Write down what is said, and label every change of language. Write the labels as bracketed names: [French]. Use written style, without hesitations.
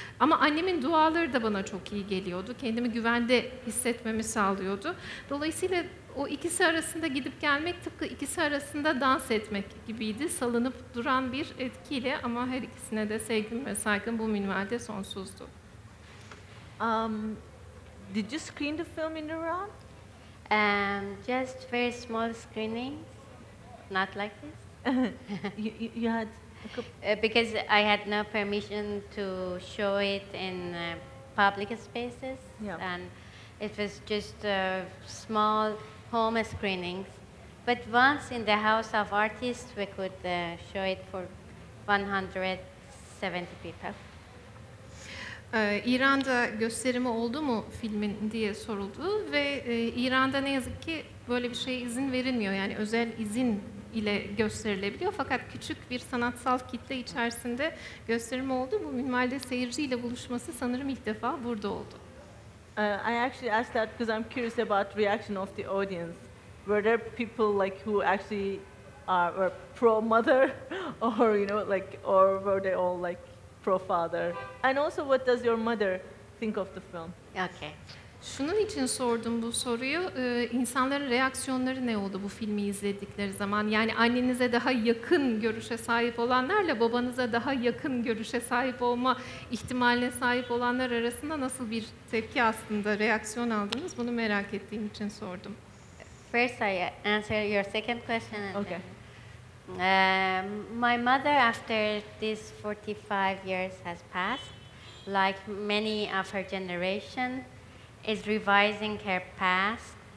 [Turkish] Ama annemin duaları da bana çok iyi geliyordu. Kendimi güvende hissetmemi sağlıyordu. Dolayısıyla o ikisi arasında gidip gelmek tıpkı ikisi arasında dans etmek gibiydi. Salınıp duran bir etkiyle ama her ikisine de sevgim ve saygım bu minvalde sonsuzdu. [English] Did you screen the film in Iran? Just very small screenings, not like this. You had a couple... Because I had no permission to show it in public spaces, and it was just small home screenings. But once in the House of Artists, we could show it for 170 people. [Turkish] İran'da gösterimi oldu mu filmin diye soruldu ve İran'da ne yazık ki böyle bir şeye izin verilmiyor. Yani özel izin ile gösterilebiliyor. Fakat küçük bir sanatsal kitle içerisinde gösterimi oldu. Bu minvalde seyirciyle buluşması sanırım ilk defa burada oldu. [English] I actually asked that because I'm curious about reaction of the audience. Were there people like who actually were pro-mother, or you know, like, or were they all like pro-father? And also, what does your mother think of the film? Okay. [Turkish] Şunun için sordum bu soruyu. İnsanların reaksiyonları ne oldu bu filmi izledikleri zaman? Yani annenize daha yakın görüşe sahip olanlarla babanıza daha yakın görüşe sahip olma ihtimaline sahip olanlar arasında nasıl bir tepki aslında, reaksiyon aldınız? Bunu merak ettiğim için sordum. [English] First, I answer your second question. Okay. My mother, after these 45 years has passed, like many of her generation, is revising her past.